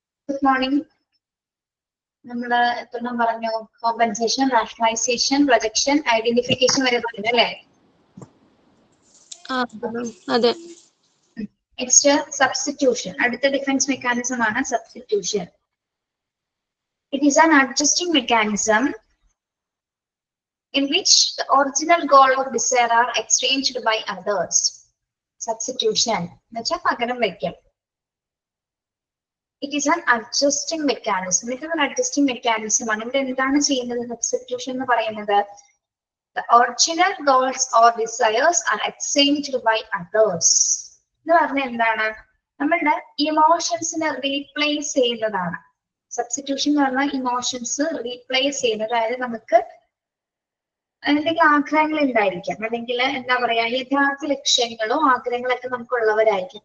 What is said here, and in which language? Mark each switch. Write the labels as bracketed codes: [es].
[en] Good morning. [ml] നമ്മള് എത്രണ്ണം പറഞ്ഞു? Compensation, rationalisation, projection, identification വരെ പറഞ്ഞു അല്ലേ? അതെ. [en] Next substitution. [ml] അടുത്ത ഡിഫൻസ് മെക്കാനിസം ആണ് substitution. [en] It is an adjusting mechanism in which the original goal or desire are exchanged by others. [ml] Substitution എന്നുവെച്ചാൽ പകരം വയ്ക്കൽ. [en] It is an adjusting mechanism. [ml] ഇത് ഒരു adjusting mechanism ആണ്. ഇവിടെ എന്താണ് ചെയ്യുന്നത് സബ്സ്റ്റിറ്റ്യൂഷൻ എന്ന് പറയുന്നത്? [en] The original goals or desires are exchanged by others. [ml] എന്ന് പറഞ്ഞാൽ എന്താണ്? നമ്മളുടെ ഇമോഷൻസിനെ റീപ്ലേസ് ചെയ്യുന്നതാണ്. സബ്സ്റ്റിറ്റ്യൂഷൻ എന്ന് പറഞ്ഞാൽ ഇമോഷൻസ് റീപ്ലേസ് ചെയ്യുന്നത്. അതായത് നമുക്ക് എന്തെങ്കിലും ആഗ്രഹങ്ങൾ ഉണ്ടായിരിക്കാം, അല്ലെങ്കിൽ എന്താ പറയാ യഥാർത്ഥ ലക്ഷ്യങ്ങളോ ആഗ്രഹങ്ങളൊക്കെ നമുക്കുള്ളവരായിരിക്കും.